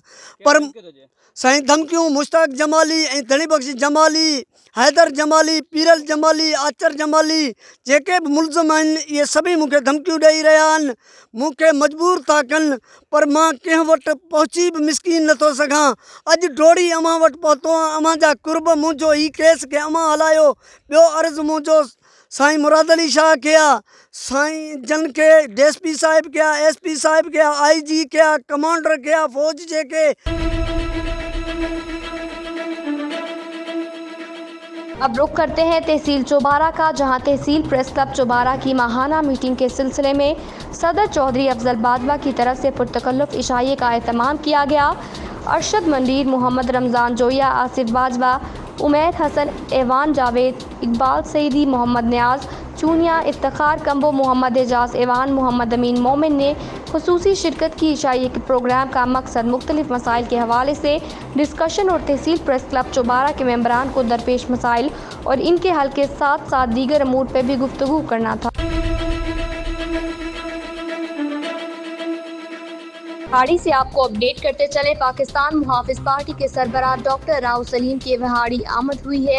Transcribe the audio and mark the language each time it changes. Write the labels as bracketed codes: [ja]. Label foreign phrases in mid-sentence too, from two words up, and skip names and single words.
[sd] पर साईं धमकियूं मुश्ताक जमाली ऐं धणी बख़्श जमाली, हैदर जमाली, पीरल जमाली, आचर जमाली जेके भी मुलज़िम आहिनि इहे सभई मूंखे धमकियूं ॾेई रहिया आहिनि, मूंखे मजबूर था कनि। पर मां कंहिं वटि पहुची बि मिसकीन नथो सघां। अॼु डोड़ी अमां वटि पहुतो आहियां, अमां जा कुर्ब मुंहिंजो ही केस खे अमां हलायो। ॿियो अर्ज़ु मुंहिंजो साईं मुराद अली शाह के आहे, साईं जन के DSP साहिब के आहे, SP साहिब के आहे, IG के आहे, कमांडर के आहे फ़ौज जेके। [ur] اب رخ کرتے ہیں تحصیل چوبارہ کا، جہاں تحصیل پریس کلب چوبارہ کی ماہانہ میٹنگ کے سلسلے میں صدر چوہدری افضل باجوہ کی طرف سے پرتکلف عشائیے کا اہتمام کیا گیا. ارشد منڈیر، محمد رمضان جویا، آصف باجوہ، عمیر حسن، اعوان جاوید، اقبال سعیدی، محمد نیاز چونیا، افتخار کمبوہ، محمد اعجاز اعوان، محمد امین مومن نے خصوصی شرکت کی. عشائیے کے پروگرام کا مقصد مختلف مسائل کے حوالے سے ڈسکشن اور تحصیل پریس کلب چوبارہ کے ممبران کو درپیش مسائل اور ان کے حل کے ساتھ ساتھ دیگر امور پر بھی گفتگو کرنا تھا. ہاڑی سے آپ کو اپڈیٹ کرتے چلے، پاکستان محافظ پارٹی کے سربراہ ڈاکٹر راؤ سلیم کی وہاڑی آمد ہوئی ہے.